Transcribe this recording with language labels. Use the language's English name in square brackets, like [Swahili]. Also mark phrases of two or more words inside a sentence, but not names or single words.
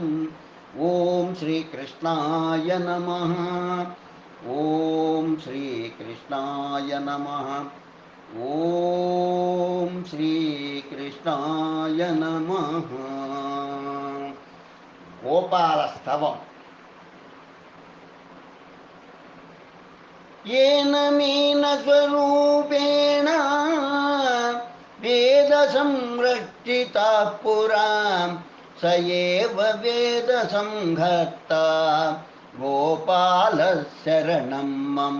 [Sanskrit] ఓం శ్రీకృష్ణాయ నమః. ఓం శ్రీకృష్ణాయ నమః. ఓం శ్రీకృష్ణాయ నమః. గోపాలస్తవం. येन मीनस्वरूपेण वेद संरक्षिता पुरा स एव वेद संहर्ता गोपालः शरणं मम.